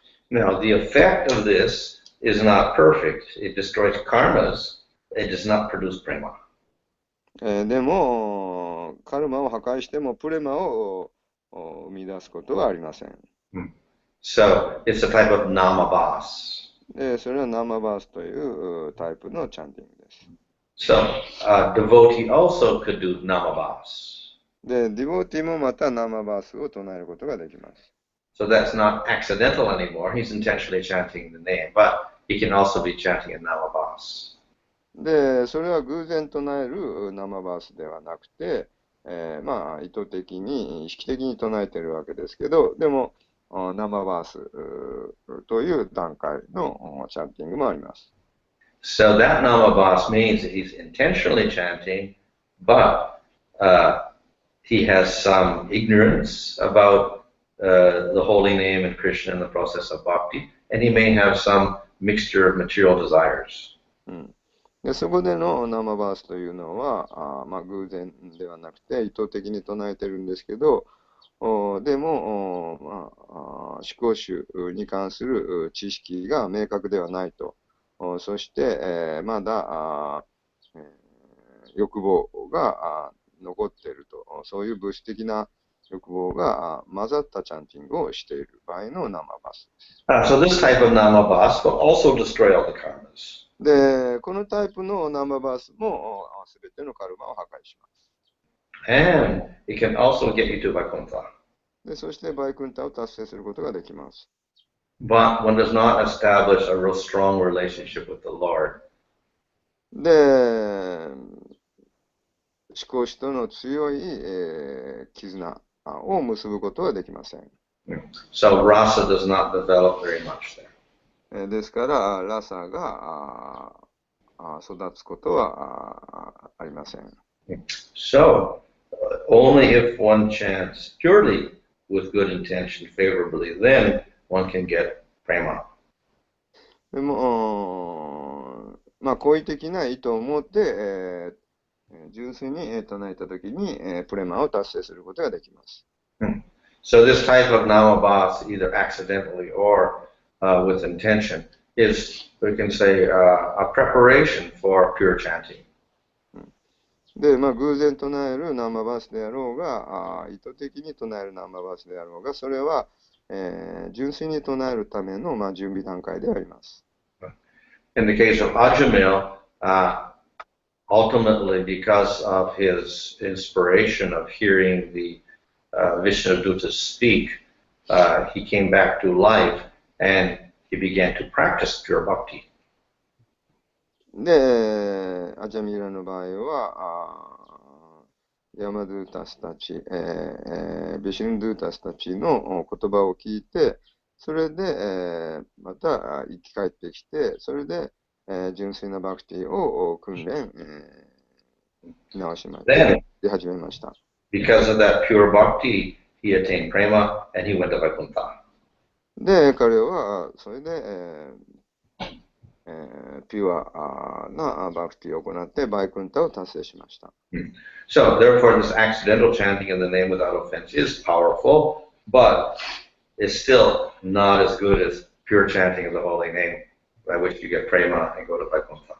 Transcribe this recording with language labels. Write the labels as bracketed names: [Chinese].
[English] Now, the effect of this is not perfect. It destroys karmas. It does not produce prema. [Japanese] でも、カルマを破壊してもプレマを生み出すことはありません。 [English] So, it's a type of namabas. [Japanese] で、それはナマバースというタイプのチャンティングです。 [English] So, devotee also could do namabas. [Japanese] で、ディボーティもまたナマバースを唱えることができます。 [English] So that's not accidental anymore. He's intentionally chanting the name, but he can also be chanting a namabas. [Japanese] で、それは偶然唱えるナマバースではなくて、意図的に、意識的に唱えているわけですけど、でも、ナマバースという段階のチャンティングもあります。 [English] So that namabas means that he's intentionally chanting, but he has some ignorance about the holy name and Krishna in the process of bhakti, and he may have some mixture of material desires. [Japanese] でそこでのナマバースというのは、偶然ではなくて意図的に唱えてるんですけど、でも、思考主に関する知識が明確ではないとそして、まだ欲望が残っていると、そういう物質的な欲望が混ざったチャンティングをしている場合のナマバスです。 [English] So this type of namabas will also destroy all the karmas. [Japanese] で、このタイプのナマバスもすべてのカルマを破壊します。 [English] And it can also get you to Vaikuntha. [Japanese] で、そしてバイクンタを達成することができます。 [English] But one does not establish a real strong relationship with the Lord. [Japanese] で、思考主との強い、絆を結ぶことはできません。 [English] So rasa does not develop very much there. [Japanese] ですから、ラサが育つことはありません。 [English] So only if one chants purely with good intention favorably, then one can get prema. [Japanese] でも、好意的な意図を持って、純粋に唱えたときに、プレマを達成することができます。 [English] So this type of namabas, either accidentally or with intention, is, we can say, a preparation for pure chanting. [Japanese] で、偶然唱えるナマバスであろうが、意図的に唱えるナマバスであろうが、それは、純粋に唱えるための、準備段階であります。 [English] In the case of Ajamil, ultimately, because of his inspiration of hearing the Vishnudutas speak, he came back to life and he began to practice pure bhakti. [Japanese] で、アジャミラの場合は、ヤマドゥータスたち、ビシュンドゥータスたちの言葉を聞いて、それで、また生き返ってきて、それで、純粋なバクティを訓練、直しました。始めました。 [English] Because of that pure bhakti, he attained prema and he went to Vaikuntha. [Japanese] で、彼はそれで、ピュアなバクティを行ってバイクンタを達成しました。 [English] So, therefore, this accidental chanting in the name without offense is powerful, but it's still not as good as pure chanting of the holy name, by which you get prema and go to Vaikuntha.